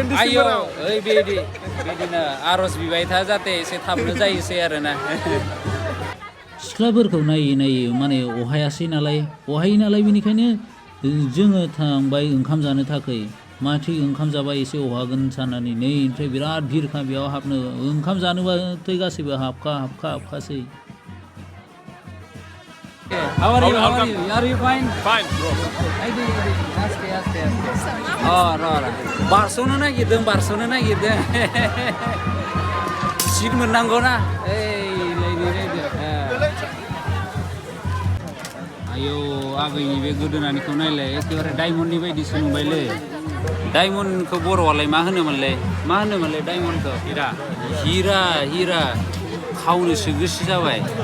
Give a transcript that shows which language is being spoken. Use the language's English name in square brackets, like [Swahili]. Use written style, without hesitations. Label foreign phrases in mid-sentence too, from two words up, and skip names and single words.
[Bodo] आयौ ओइ बिदिनो आर'ज बिबाय था जाहाथे एसे थाबनो जायोसै आरोना सिख्लाफोरखौ नायै माने अहायासै नालाय बेनिखायनो जोङो थांबाय ओंखाम जानो थाखाय माथो ओंखाम जाबा एसे अहागोन साननानै नै ओमफ्राय बिराद भिरखा बेयाव हाबनो ओंखाम जानोबाथाय गासैबो हाबखासै [English] How are you? Are you fine? Fine, bro. [Bodo] Aste. बारस'नो नागिरदों सिट मोननांगौ ना आयौ आगैनि बे गोदोनानिखौ नायलाय एखेबारे डायमन्डनि बायदिसो नुबायलै डायमन्डखौ बर'आलाय मा होनोमोनलाय डायमन्डखौ हिरा खावनोसो गोसो जाबाय